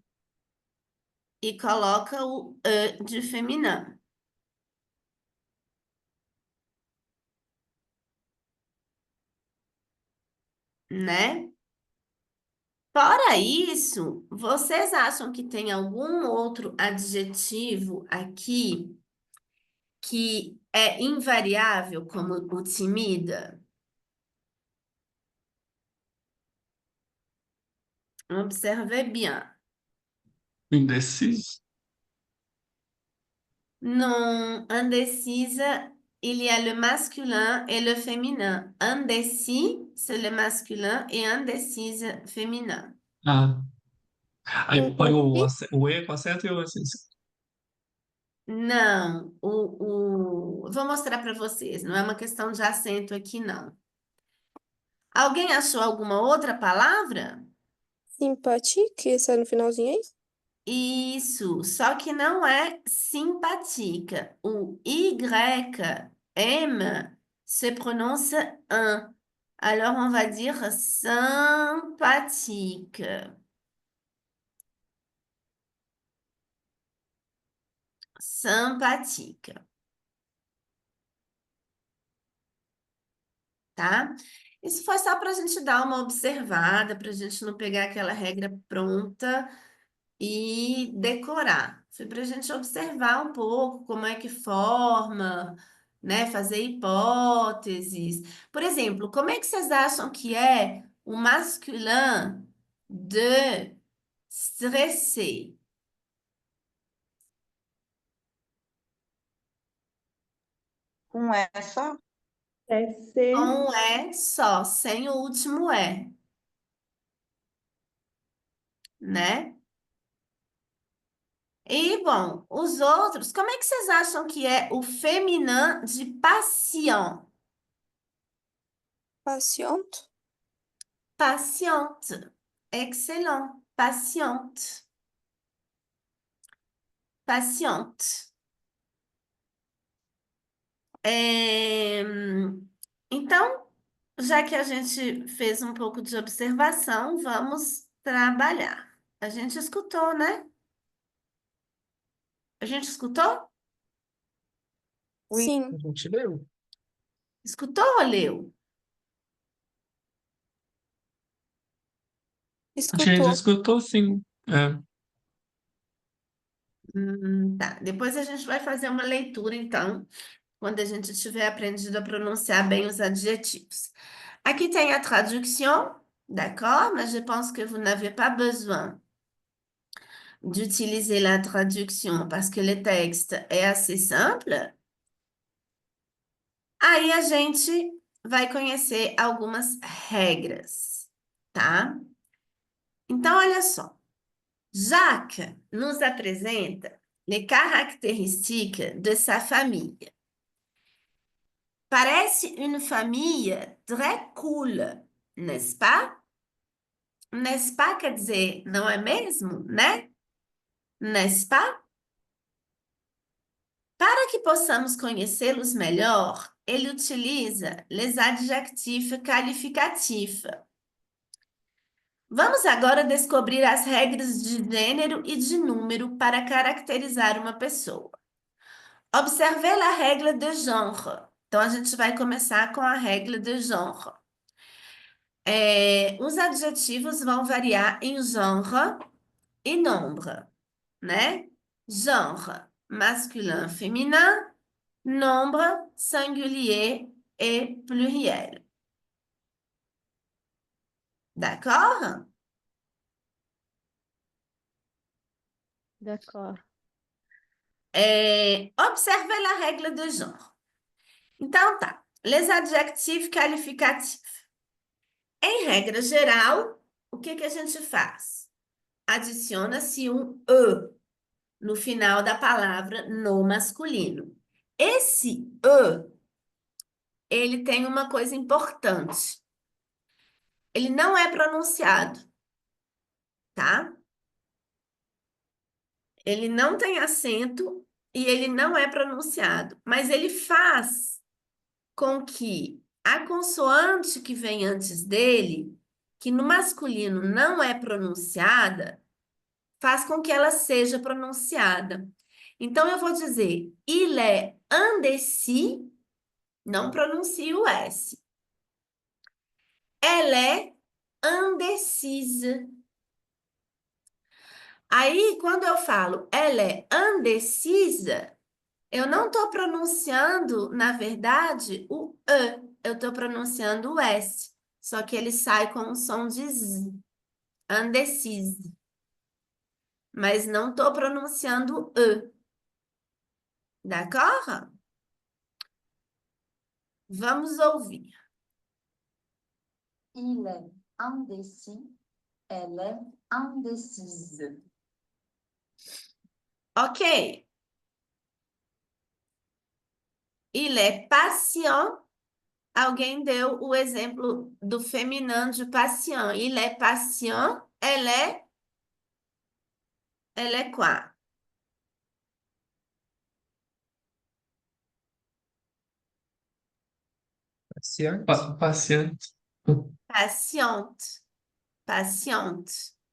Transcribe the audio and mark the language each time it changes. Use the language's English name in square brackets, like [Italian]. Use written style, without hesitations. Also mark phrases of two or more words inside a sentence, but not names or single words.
[Portuguese] E coloca o E de feminino, né? Fora isso, vocês acham que tem algum outro adjetivo aqui que é invariável, como o timida? [French] Observez bien. [Portuguese] indeciso. [French] Non, indécise, il y a le masculin et le féminin. Indécis, c'est le masculin et indécise, féminin. [Portuguese] Ah, aí põe Indeci- o E com acento e o acento. Não, vou mostrar para vocês, não é uma questão de acento aqui, não. Alguém achou alguma outra palavra? Simpatia, que esse é no finalzinho aí? Isso, só que não é simpatica. [French] O YM se prononce un. Alors, on va dire sympathique. Sympathique, [Portuguese] tá? Isso foi só para a gente dar uma observada, para a gente não pegar aquela regra pronta e decorar. Foi para a gente observar um pouco como é que forma, né? Fazer hipóteses. Por exemplo, como é que vocês acham que é o [French] masculin de stressé? [Portuguese] Com essa, É ser. Com é só, sem o último é, né? E, bom, os outros, como é que vocês acham que é o [French] féminin de patient? Patiente. Patiente. Excellent. Patiente. Patiente. [Portuguese] É, Então, já que a gente fez um pouco de observação, vamos trabalhar. A gente escutou, né? A gente escutou? [French] oui, [Portuguese] Sim, A gente leu. Escutou ou leu? A gente escutou. escutou, sim. É. Tá. Depois a gente vai fazer uma leitura, então, quando a gente tiver aprendido a pronunciar bem os adjetivos. Aqui tem a [French] traduction, d'accord? Mas je pense que vous n'avez pas besoin d'utiliser la traduction parce que le texte est assez simple. [Portuguese] Aí a gente vai conhecer algumas regras, tá? Então, olha só. Jacques nos apresenta [French] les caractéristiques de sa famille. Parece une famille très cool, n'est-ce pas? N'est-ce pas [Portuguese] quer dizer, não é mesmo, né? [French] N'est-ce pas? [Portuguese] Para que possamos conhecê-los melhor, ele utiliza [French] les adjectifs qualificatifs. [Portuguese] Vamos agora descobrir as regras de gênero e de número para caracterizar uma pessoa. [French] Observez la règle de genre. [Portuguese] Então, a gente vai começar com a regra de genre. Os adjetivos vão variar em genre e nombre, né? [French] Genre, masculin, féminin, nombre, singulier et pluriel. D'accord? D'accord. Observez la règle de genre. [Portuguese] Então, tá. [French] Les adjectifs qualificatifs. [Portuguese] Em regra geral, o que que a gente faz? Adiciona-se um E no final da palavra no masculino. Esse E, ele tem uma coisa importante. Ele não é pronunciado, tá? Ele não tem acento e ele não é pronunciado, mas ele faz com que a consoante que vem antes dele que no masculino não é pronunciada, faz com que ela seja pronunciada. Então, eu vou dizer, [French] il est indécis, [Portuguese] não pronuncio o S. [French] Elle est indécise. [Portuguese] Aí, quando eu falo [French] elle est indécise, [Portuguese] eu não estou pronunciando, na verdade, o E, eu estou pronunciando o S. Só que ele sai com o som de Z, indécise. Mas não estou pronunciando o E. D'accord? Vamos ouvir. [French] Il est indécis, elle est indécise. Ok. Il est patient. [Portuguese] Alguém deu o exemplo do feminino de patient. [French] Il est patient. Elle est. Elle est quoi? [Portuguese] Paciente. Paciente. [French] Patiente. Patiente.